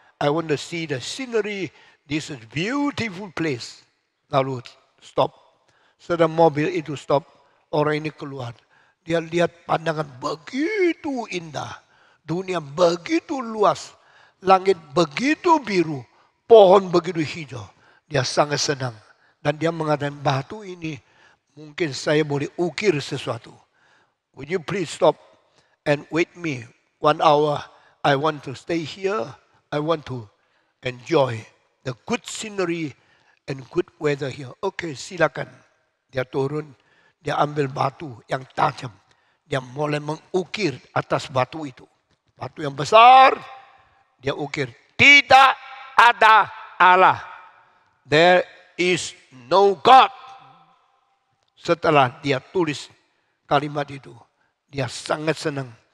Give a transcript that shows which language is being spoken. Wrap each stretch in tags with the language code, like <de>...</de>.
<en>I want to see the scenery. This is beautiful place.</en> <id>Lalu stop. Setelah mobil itu stop, orang ini keluar. Dia lihat pandangan begitu indah. Dunia begitu luas. Langit begitu biru. Pohon begitu hijau. Dia sangat senang. Dan dia mengatakan, batu ini mungkin saya boleh ukir sesuatu.</id> <en>Would you please stop and wait me 1 hour? I want to stay here. I want to enjoy the good scenery and good weather here.</en> <id>Oke, silakan. Dia turun, dia ambil batu yang tajam. Dia mulai mengukir atas batu itu. Batu yang besar, dia ukir. Tidak ada Allah.</id> <en>There is no God.</en> <id>Setelah dia tulis kalimat itu, dia sangat senang.</id>